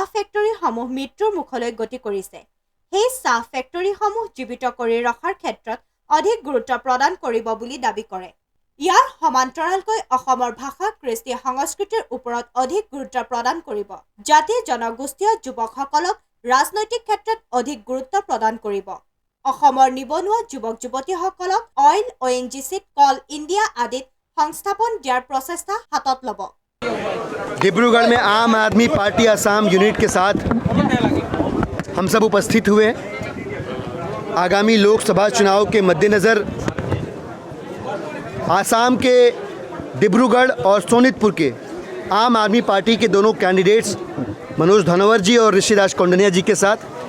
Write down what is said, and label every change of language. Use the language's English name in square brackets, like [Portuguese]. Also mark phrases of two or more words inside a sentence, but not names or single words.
[Assamese] ফেক্টৰীসমূহ মৃত্যুৰ মুখলৈ গতি কৰিছে সেই চাহ ফেক্টৰীসমূহ জীৱিত কৰি ৰখাৰ ক্ষেত্ৰত অধিক গুৰুত্ব প্ৰদান কৰিব বুলি দাবী কৰে ইয়াৰ সমান্তৰালকৈ অসমৰ ভাষা কৃষ্টি সংস্কৃতিৰ ওপৰত অধিক গুৰুত্ব প্ৰদান কৰিব জাতি জনগোষ্ঠীয় যুৱকসকলক ৰাজনৈতিক ক্ষেত্ৰত অধিক গুৰুত্ব প্ৰদান কৰিব অসমৰ নিবনুৱা যুৱক যুৱতীসকলক অইল ONGCত কল ইণ্ডিয়া আদিত সংস্থাপন দিয়াৰ প্ৰচেষ্টা হাতত ল'ব [Hindi] डिब्रूगढ़ में आम आदमी पार्टी असम यूनिट के साथ हम सब उपस्थित हुए आगामी लोकसभा चुनाव के मद्देनज़र आसाम के डिब्रूगढ़ और सोनितपुर के आम आदमी पार्टी के दोनों कैंडिडेट्स मनोज धनोवर जी और ऋषिराज कौंडनिया जी के साथ